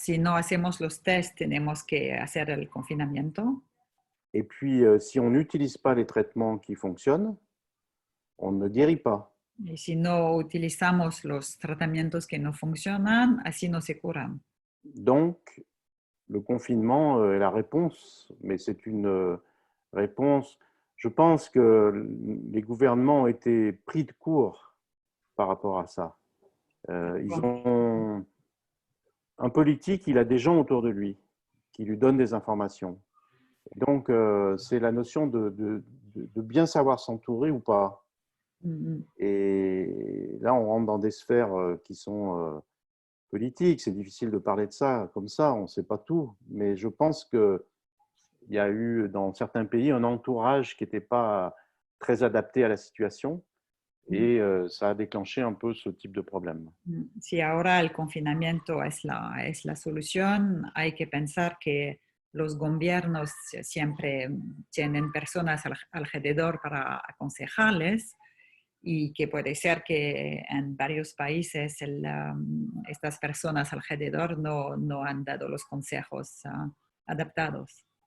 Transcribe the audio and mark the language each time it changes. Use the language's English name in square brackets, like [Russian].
[Spanish] Si no hacemos los test, tenemos que hacer el confinamiento. [French] Et puis, si on n'utilise pas les traitements qui fonctionnent, on ne guérit pas. [Spanish] Y si no utilizamos los tratamientos que no funcionan, así no se curan. [French] Donc, le confinement est la réponse, mais c'est une réponse je pense que les gouvernements ont été pris de court par rapport à ça. Ils ont un politique, il a des gens autour de lui qui lui donnent des informations. Donc, c'est la notion de bien savoir s'entourer ou pas. Et là, on rentre dans des sphères qui sont politiques. C'est difficile de parler de ça comme ça, on ne sait pas tout. Mais je pense qu'il y a eu dans certains pays un entourage qui n'était pas très adapté à la situation. Et ça a déclenché un peu ce type de problème. [Spanish] Si ahora el confinamiento es la solución, hay que pensar que los gobiernos siempre tienen personas alrededor para aconsejarles y que puede ser que en varios países estas personas alrededor no han dado los consejos adaptados.